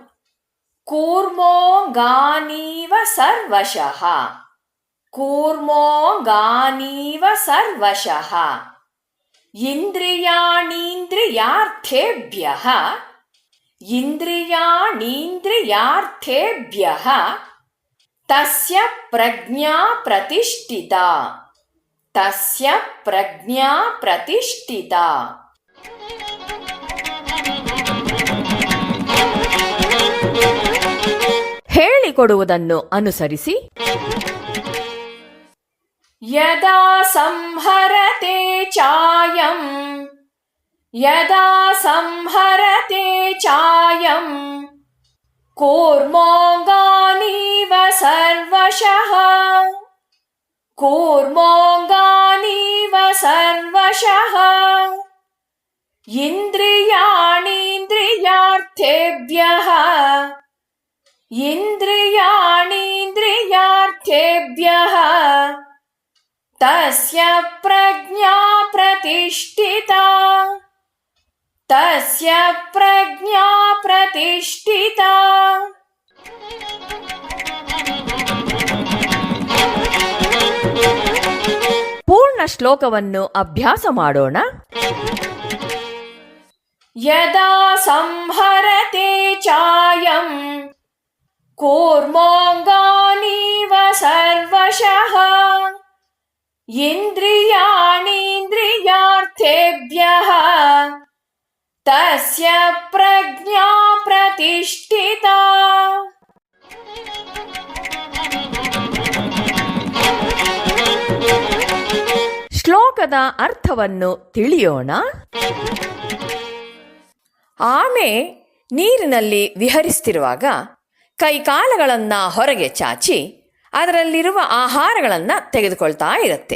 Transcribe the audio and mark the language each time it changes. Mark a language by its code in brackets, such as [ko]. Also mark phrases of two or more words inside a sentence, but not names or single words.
[sa] ಕೂರ್ಮೋಂಗಾನೀವ ಸರ್ವಶಃ ಕೂರ್ಮೋಂಗಾನೀವ ಸರ್ವಶಃ ಇಂದ್ರಿಯಾಣೀಂದ್ರಿಯಾರ್ಥೇಭ್ಯಃ ಇಂದ್ರಿಯಾಣೀಂದ್ರಿಯಾರ್ಥೇಭ್ಯಃ ತಸ್ಯ ಪ್ರಜ್ಞಾ ಪ್ರತಿಷ್ಠಿತಾ ತಸ್ಯ ಪ್ರಜ್ಞಾ ಪ್ರತಿಷ್ಠಿತಾ. [kn] ಹೇಳಿಕೊಡುವುದನ್ನು ಅನುಸರಿಸಿ. [sa] ಯದಾ ಸಂಹರತೆ ಚಾಯಂ ಯದಾ ಸಂಹರತೆ ಚಾಯಂ ಕೂರ್ಮೋಂಗಾನೀವ ಸರ್ವಶಃ ಕೂರ್ಮೋಂಗಾನೀವ ಸರ್ವಶಃ ಇಂದ್ರಿಯಾಣೀಂದ್ರಿಯಾರ್ಥೇಭ್ಯಃ ಇಂದ್ರಿಯಾಣೀಂದ್ರಿಯಾರ್ಥೇಭ್ಯಃ ತಸ್ಯ ಪ್ರಜ್ಞಾ ಪ್ರತಿಷ್ಠಿತಾ ತಸ್ಯ ಪ್ರಜ್ಞಾ ಪ್ರತಿಷ್ಠಿತಾ. [kn] ಪೂರ್ಣ ಶ್ಲೋಕವನ್ನು ಅಭ್ಯಾಸ ಮಾಡೋಣ. [sa] ಯದಾ ಸಂಹರತೆ ಚಾಯಂ ಕೂರ್ಮೋಂಗಾನೀವ ಸರ್ವಶಃ ಇಂದ್ರಿಯಾಣೀಂದ್ರಿಯಾರ್ಥೇಭ್ಯಃ ತಸ್ಯ ಪ್ರಜ್ಞಾ ಪ್ರತಿಷ್ಠಿತಾ. [kn] ಶ್ಲೋಕದ ಅರ್ಥವನ್ನು ತಿಳಿಯೋಣ. ಆಮೆ ನೀರಿನಲ್ಲಿ ವಿಹರಿಸುತ್ತಿರುವಾಗ ಕೈಕಾಲುಗಳನ್ನು ಹೊರಗೆ ಚಾಚಿ ಅದರಲ್ಲಿರುವ ಆಹಾರಗಳನ್ನು ತೆಗೆದುಕೊಳ್ತಾ ಇರುತ್ತೆ.